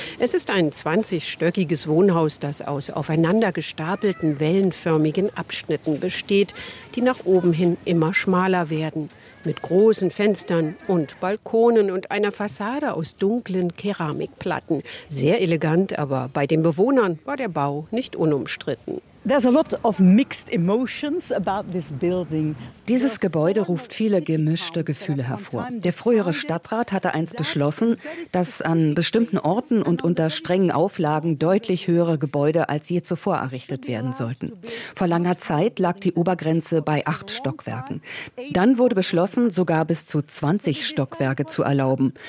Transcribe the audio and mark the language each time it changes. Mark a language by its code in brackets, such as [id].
[de] Es ist ein 20-stöckiges Wohnhaus, das aus aufeinander gestapelten wellenförmigen Abschnitten besteht, die nach oben hin immer schmaler werden. Mit großen Fenstern und Balkonen und einer Fassade aus dunklen Keramikplatten. Sehr elegant, aber bei den Bewohnern war der Bau nicht unumstritten. [en] There's a lot of mixed emotions about this building. [de] Dieses Gebäude ruft viele gemischte Gefühle hervor. Der frühere Stadtrat hatte einst beschlossen, dass an bestimmten Orten und unter strengen Auflagen deutlich höhere Gebäude als je zuvor errichtet werden sollten. Vor langer Zeit lag die Obergrenze bei 8 Stockwerken. Dann wurde beschlossen, sogar bis zu 20 Stockwerke zu erlauben.